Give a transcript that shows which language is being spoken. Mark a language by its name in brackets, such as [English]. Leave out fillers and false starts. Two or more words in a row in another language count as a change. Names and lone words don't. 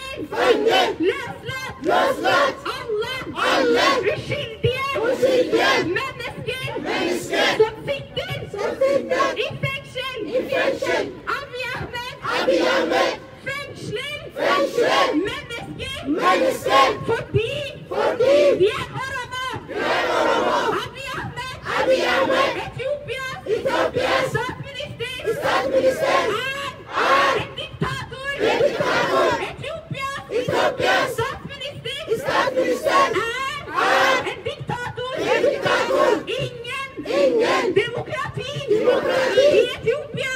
[Norwegian] Løslat alle uskyldige mennesker som sitter i fengsel. Abiy Ahmed fengsler mennesker fordi de er oromo. Abiy Ahmed, Etiopias statsminister, er en diktator. Etiopias statsminister er en diktator. Ingen demokrati i Etiopia.